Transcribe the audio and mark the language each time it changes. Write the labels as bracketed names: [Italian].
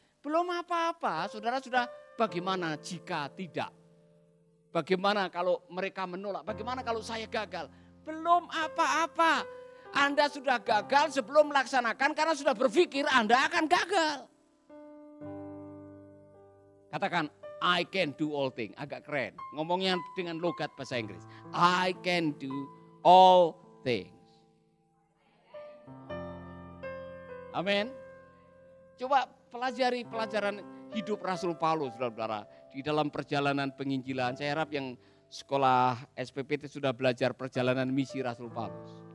[Indonesian] Belum apa-apa, saudara sudah bagaimana jika tidak? Bagaimana kalau mereka menolak? Bagaimana kalau saya gagal? Belum apa-apa. Anda sudah gagal sebelum melaksanakan karena sudah berpikir Anda akan gagal. Katakan, [English] I can do all things. [Indonesian] Agak keren. Ngomongnya dengan logat bahasa Inggris. [English] I can do all things. [Indonesian] Amin. Coba pelajari pelajaran hidup Rasul Paulus, saudara-saudara. Di dalam perjalanan penginjilan, saya harap yang sekolah SPPT sudah belajar perjalanan misi Rasul Paulus.